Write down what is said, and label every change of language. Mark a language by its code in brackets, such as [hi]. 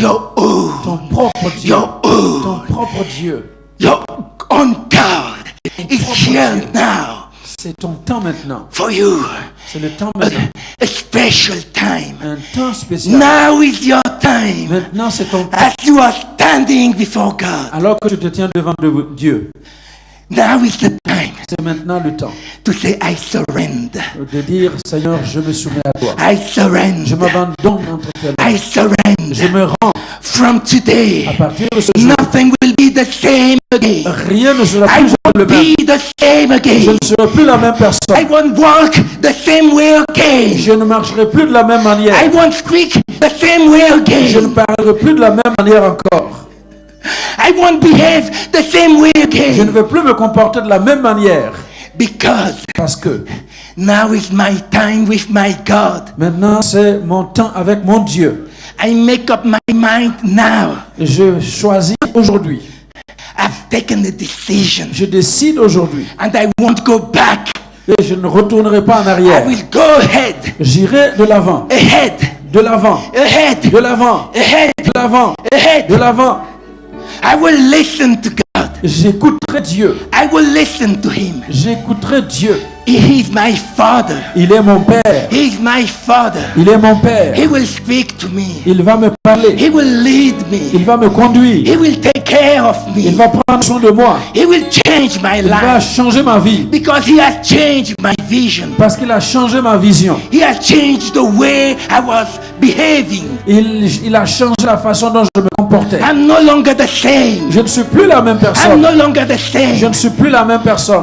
[en] Your own. [fr] Ton propre Dieu. [en] Your own. [fr] Ton propre Dieu. [en] Your own God is here now. [fr] C'est ton temps maintenant. [en] For you. [fr] C'est le temps maintenant. [en] A special time. [fr] Un temps spécial. [en] Now is your time. [fr] Maintenant c'est ton temps. [en] As you are standing before God. [fr] Alors que tu te tiens devant Dieu. [en] Now is the time. [fr] C'est maintenant le temps. [en] To say I surrender. [fr] De dire Seigneur, je me soumets à toi. [en] I surrender. [fr] Je m'abandonne entre tes mains. [en] I surrender. [fr] Je me rends. [en] From today. [fr] À partir de ce jour. [en] Nothing will be the same again. [fr] Rien ne sera plus le même. [en] Be the same again. [fr] Je ne serai plus la même personne. [en] I won't walk the same way again. [fr] Je ne marcherai plus de la même manière. [en] I won't speak the same way again. [fr] Je ne parlerai plus de la même manière encore. [en] I won't behave the same way again. [fr] Je ne vais plus me comporter de la même manière. Parce que [en] now is my time with my God. [fr] Maintenant c'est mon temps avec mon Dieu. [en] I make up my mind now. [fr] Je choisis aujourd'hui. [en] I've taken a decision. [fr] Je décide aujourd'hui. [en] And I won't go back. [fr] Et je ne retournerai pas en arrière. [en] I will go ahead. [fr] J'irai de l'avant. [en] Ahead. [fr] De l'avant. [en] Ahead. [fr] De l'avant. [en] Ahead. [fr] De l'avant. [en] Ahead. [fr] De l'avant. [en] I will listen to God. [fr] J'écouterai Dieu. [en] I will listen to Him. [fr] J'écouterai Dieu. [en] He is my Father. [fr] Il est mon Père. [en] He is my Father. [fr] Il est mon Père. [en] He will speak to me. [fr] Il va me parler. [en] He will lead me. [fr] Il va me conduire. [en] He will take care of me. [fr] Il va prendre soin de moi. [en] He will change my [fr] Il va [en] life. [fr] changer ma vie. [en] Because He has changed my vision. [fr] Parce qu'il a changé ma vision. [en] He has changed the way I was behaving. [fr] Il a changé la façon dont je me comportais. [en] I'm no longer the same. [fr] Je ne suis plus la même [en] I'm [fr] personne. [en] no longer the same. [fr] Je ne suis plus la même personne.